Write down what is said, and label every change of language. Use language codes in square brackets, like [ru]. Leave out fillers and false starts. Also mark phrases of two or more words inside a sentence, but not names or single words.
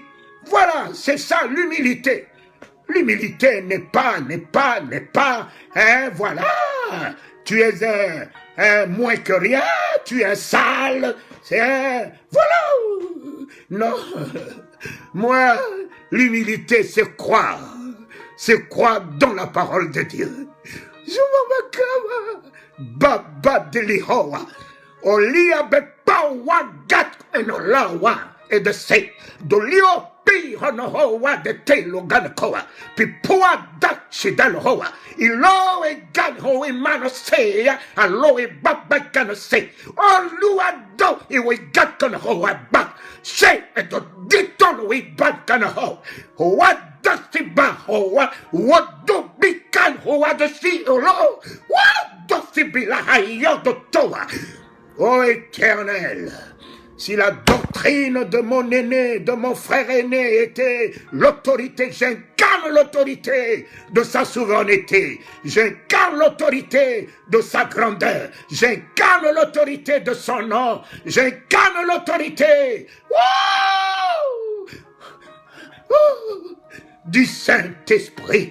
[fr] Voilà, c'est ça l'humilité. L'humilité n'est pas, voilà, tu es un moins que rien, tu es sale, c'est un, voilà. Non, moi, l'humilité, c'est croire dans la parole de Dieu. Je m'en Baba de Lihoa, Olia Bepawa Gat and Olawa, et de say, Dolio Pi Honohoa de Telo Ganakoa, Pipua Dat Shidal Hoa, Ilo e Gan Hoe Manosea, Alo e Baba Ganose, O Luado, e we got gonna hoa back, say, and the Diton we bad gonna ho, what does the Bahoa, what do be can hoa the sea, Olo, what? Ô Éternel, si la doctrine de mon aîné, de mon frère aîné était l'autorité, j'incarne l'autorité de sa souveraineté, j'incarne l'autorité de sa grandeur, j'incarne l'autorité de son nom, j'incarne l'autorité du Saint-Esprit.